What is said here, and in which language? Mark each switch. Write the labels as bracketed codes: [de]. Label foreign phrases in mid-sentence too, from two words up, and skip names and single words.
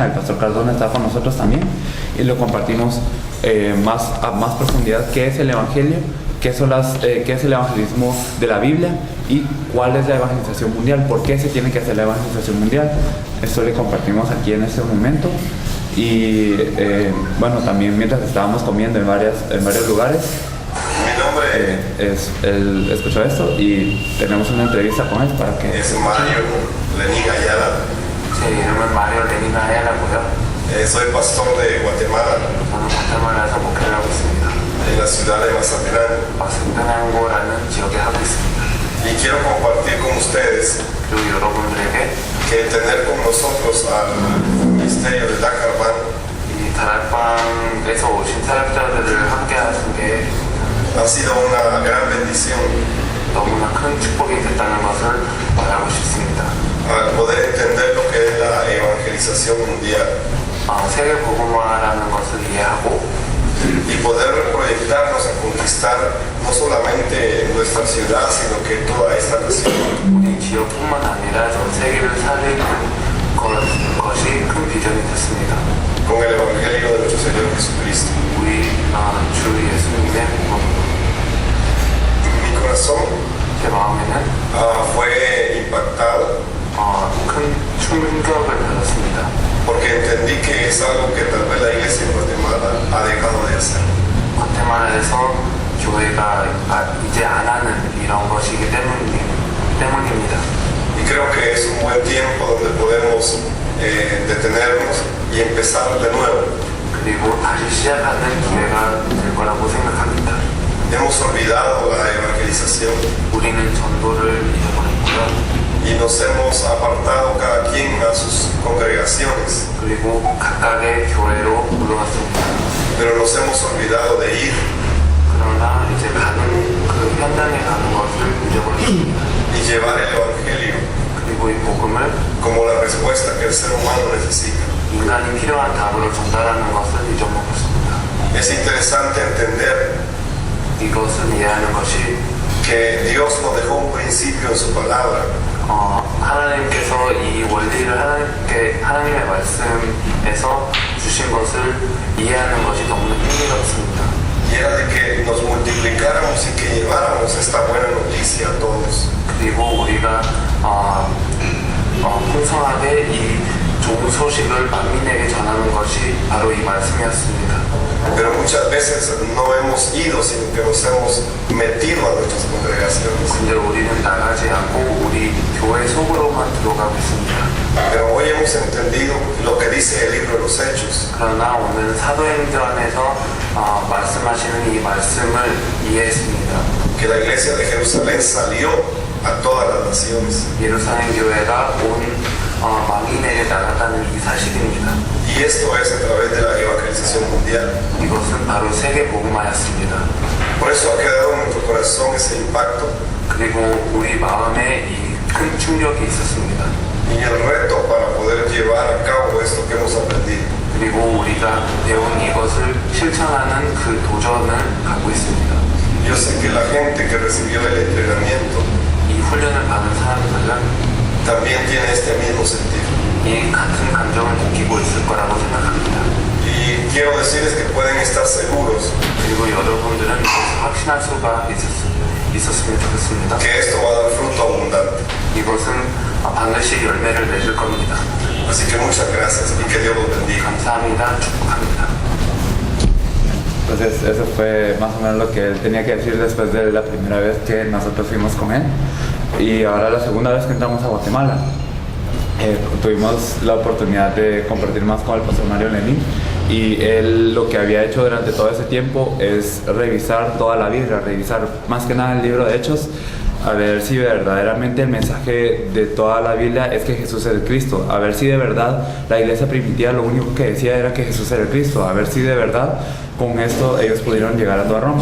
[es] El pastor Cardona está con nosotros también, y lo compartimos a más profundidad qué es el evangelio, qué es el evangelismo de la Biblia y cuál es la evangelización mundial, por qué se tiene que hacer la evangelización mundial. Esto le compartimos aquí en este momento. Y bueno, también mientras estábamos comiendo en varios lugares, él escuchó esto y tenemos una entrevista con él para que... Es Mario Lenín Ayala. [ko] 제 이름은 마리오 레닌 아야라고요. [es] Soy pastor de Guatemala, [ko] 저는 과테말라에서 목회를 하고 있습니다. [es] en la ciudad de Mazatlán. [ko] 마스테난고라는 지역에 하고 있습니다. [es] Y quiero compartir con ustedes [ko] 그리고 여러분들에게 [es] que tener con nosotros al ministerio de Dakarban [ko] 이 다락방에서 오신 사역자들을 함께 하신 게 [es] ha sido una gran bendición. [ko] 너무나 큰 축복이 됐다는 것을 말하고 싶습니다. [es] Al poder entender lo que es la evangelización mundial [ko] 세계 복음화라는 것을 이해하고 [es] y poder proyectarnos a conquistar no solamente nuestra ciudad, sino que toda esta nación. [ko] 우리 지역뿐만 아니라 전 세계를 살리는 것이 큰 비전이 됐습니다. [es] Con el evangelio de nuestro Señor Jesucristo. [ko] 우리 주 예수님의 복음. [es] Mi corazón [ko] 제 마음에는 [es] fue impactado [ko] 큰 충격을 받았습니다. [es] porque entendí que es algo que tal vez la iglesia en Guatemala ha dejado de hacer. [ko] 과테말라에서 교회가 이제 안 하는 이런 것이기 때문입니다. [es] Y creo que es un buen tiempo donde podemos detenernos y empezar de nuevo. [ko] 그리고 다시 시작하는 기회가 될 거라고 생각합니다. [es] Hemos olvidado la evangelización [ko] 우리는 전도를 잊어버렸고요. [es] y nos hemos apartado cada quien a sus congregaciones, [ko] 그리고 각각의 교회로 물러갔습니다. [es] pero nos hemos olvidado de ir [ko] 그러나 이제 가는 그 현장에 가는 것을 잊어버렸습니다. [es] y llevar el evangelio [ko] 그리고 이 복음을 [es] como la respuesta que el ser humano necesita. [ko] 인간이 필요한 답으로 전달하는 것을 잊어먹었습니다. [es] Es interesante entender [ko] 이것을 이해하는 것이 [es] que Dios nos dejó un principio en su palabra [ko] 하나님께서 이 원리를 하나님의 말씀에서 주신 것을 이해하는 것이 너무나 흥미롭습니다. [es] y era de que nos multiplicáramos y que lleváramos esta buena noticia a todos. [ko] 그리고 우리가 풍성하게 이 좋은 소식을 만민에게 전하는 것이 바로 이 말씀이었습니다. [es] Pero muchas veces no hemos ido, sino que nos hemos metido a nuestras congregaciones. [ko] 근데 우리는 나가지 않고 우리 교회 속으로만 들어가고 있습니다. [es] Pero hoy hemos entendido lo que dice el libro de los Hechos, [ko] 그러나 오늘 사도행전에서 말씀하시는 이 말씀을 이해했습니다. [es] Que la iglesia de Jerusalén salió a todas las naciones. [ko] 예루살렘 교회가 온 만민에게 나갔다는 이 사실입니다. [es] Y esto es a través de la evangelización mundial. [ko] 이것은 바로 세계 복음화였습니다. [es] Por eso ha quedado en nuestro corazón ese impacto [ko] 그리고 우리 마음에 이 큰 충격이 있었습니다. [es] y el reto para poder llevar a cabo esto que hemos aprendido. [ko] 그리고 우리가 배운 이것을 실천하는 그 도전을 갖고 있습니다. [es] Yo sé que la gente que recibió el entrenamiento [ko] 이 훈련을 받은 사람들은 [es] también tiene este mismo sentir. [ko] 이 같은 감정을 느끼고 있을 거라고 생각합니다. [es] Y quiero decirles que pueden estar seguros [ko] 그리고 여러분들은 확신할 수가 있었으면 좋겠습니다. [es] que esto va a dar fruto abundante. [ko] 이것은 반드시 열매를 맺을 겁니다. [es] Así que muchas gracias y que Dios los bendiga. [ko] 감사합니다. 축복합니다. [es] Entonces eso fue más o menos lo que él tenía que decir después de la primera vez que nosotros fuimos con él. Y ahora la segunda vez que entramos a Guatemala. Tuvimos la oportunidad de compartir más con el pastor Mario Lenín, y él lo que había hecho durante todo ese tiempo es revisar toda la Biblia, revisar más que nada el libro de Hechos, a ver si verdaderamente el mensaje de toda la Biblia es que Jesús es el Cristo, a ver si de verdad la iglesia primitiva lo único que decía era que Jesús era el Cristo, a ver si de verdad con esto ellos pudieron llegar a toda Roma.